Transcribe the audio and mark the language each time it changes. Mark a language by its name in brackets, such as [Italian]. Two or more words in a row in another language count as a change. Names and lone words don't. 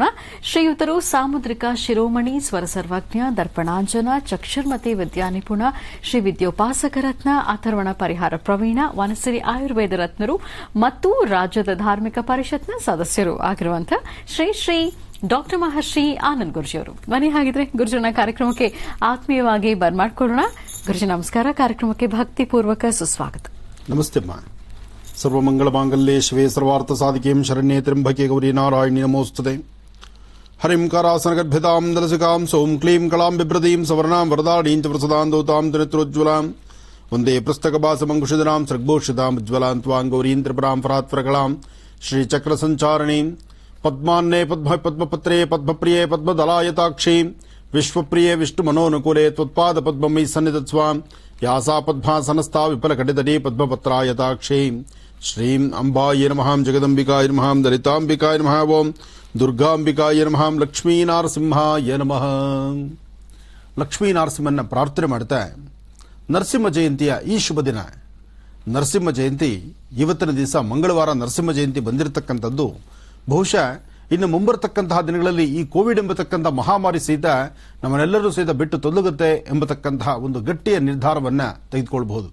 [Kannada] ಶ್ರೀಯುತರು ಸಾಮುದ್ರಿಕ ಶಿರೋಮಣಿ, ಸ್ವರ ಸರ್ವಜ್ಞ, ದರ್ಪಣಾಂಜನ, ಚಕ್ಷುರ್ಮತಿ ವಿದ್ಯಾನಿಪುಣ, ಶ್ರೀ ವಿದ್ಯೋಪಾಸಕ ರತ್ನ, ಅಥರ್ವಣ ಪರಿಹಾರ ಪ್ರವೀಣ, ವನಸಿರಿ ಆಯುರ್ವೇದ ರತ್ನರು ಮತ್ತು ರಾಜ್ಯದ ಧಾರ್ಮಿಕ ಪರಿಷತ್ನ ಸದಸ್ಯರು ಆಗಿರುವಂತಹ ಶ್ರೀ ಶ್ರೀ ಡಾಕ್ಟರ್ ಮಹರ್ಷಿ ಆನಂದ್ ಗುರೂಜಿಯವರು. ಬನ್ನಿ ಹಾಗಿದ್ರೆ ಗುರುಜನ ಕಾರ್ಯಕ್ರಮಕ್ಕೆ ಆತ್ಮೀಯವಾಗಿ ಬರ್ಮಾಡ್ಕೊಳ್ಳೋಣ. ಗುರುಜಿ ನಮಸ್ಕಾರ. ಕಾರ್ಯಕ್ರಮಕ್ಕೆ ಭಕ್ತಿಪೂರ್ವಕ ಸುಸ್ವಾಗತ. ನಮಸ್ತೆ ಅಮ್ಮ. [Sanskrit] ಸರ್ವಮಂಗಳ ಮಾಂಗಲ್ಯೆ ಶಿವೆ ಸರ್ವಾರ್ಥ ಸಾಧಿಕೆಂ ಶರಣ್ಯೆ ತ್ರ್ಯಂಬಕೆ ಗೌರಿ ನಾರಾಯಣಿ ನಮೋಸ್ತುತೆ. ಹರಿಂ ಕರಾಸನಗರ್ಭಿತಾಂ ದಲಸಿಕಾಂ ಸೌಂ ಕ್ಲೀಂ ಕಳಾಂ ಬಿಭ್ರತೀಂ ಸವರ್ಣಾಂ ವರದಾಢೀಂ ಚ ಪ್ರಸದಾಂ ದೌತಾಂ ತ್ರಿನೇತ್ರೋಜ್ವಲಾಂ ವಂದೇ ಪುಸ್ತಕಭಾಸಮಂಕುಶಿಧರಾಂ ಸೃಗ್ಭೂಷಿತಾಂ ಉಜ್ವಲಾಂ ತ್ವಾಂ ಗೌರೀಂ ತ್ರಿಪುರಾಂ ಫರಾತ್ಫರಕಳಾಂ ಶ್ರೀಚಕ್ರ ಸಂಚಾರಣೀಂ ಪದ್ಮಾನ್ನೇ ಪದ್ಮಪತ್ರೇ ಪದ್ಮಪ್ರಿಯೇ ಪದ್ಮದಲಾಯತಾಕ್ಷೀ ವಿಶ್ವಪ್ರಿಯೇ ವಿಷ್ಣು ಮನೋನುಕೂಲೆ ತ್ವತ್ಪಾದ ಪದ್ಮಮೈ ಸನ್ನಿಧತ್ಸ್ವಾಂ ಯಾಸಾ ಪದ್ಮಾಸನಸ್ಥಾ ವಿಫಲಕಟಿತಟೀ ಪದ್ಮಪತ್ರಾಯತಾಕ್ಷೀ ಶ್ರೀಂ ಅಂಬಾಯ ನಮಃ, ಜಗದಂಬಿಕಾಯ ನಮಃ, ದಲಿತಾಂಬಿಕಾಯ ನಮಃ, ಓಂ ದುರ್ಗಾಂಬಿಕಾಯ ನಮಃ, ಲಕ್ಷ್ಮೀನಾರಸಿಂಹಾಯ ನಮಃ. [Kannada] ಲಕ್ಷ್ಮೀನಾರಸಿಂಹನ ಪ್ರಾರ್ಥನೆ ಮಾಡ್ತಾ ನರಸಿಂಹ ಜಯಂತಿಯ ಈ ಶುಭ ದಿನ, ನರಸಿಂಹ ಜಯಂತಿ ಇವತ್ತಿನ ದಿವಸ ಮಂಗಳವಾರ ನರಸಿಂಹ ಜಯಂತಿ ಬಂದಿರತಕ್ಕಂಥದ್ದು. ಬಹುಶಃ ಇನ್ನು ಮುಂಬರತಕ್ಕಂತಹ ದಿನಗಳಲ್ಲಿ ಈ ಕೋವಿಡ್ ಎಂಬತಕ್ಕಂಥ ಮಹಾಮಾರಿ ಸಹಿತ ನಮ್ಮನ್ನೆಲ್ಲರೂ ಸಹಿತ ಬಿಟ್ಟು ತೊಲಗುತ್ತೆ ಎಂಬತಕ್ಕಂತಹ ಒಂದು ಗಟ್ಟಿಯ ನಿರ್ಧಾರವನ್ನ ತೆಗೆದುಕೊಳ್ಳಬಹುದು.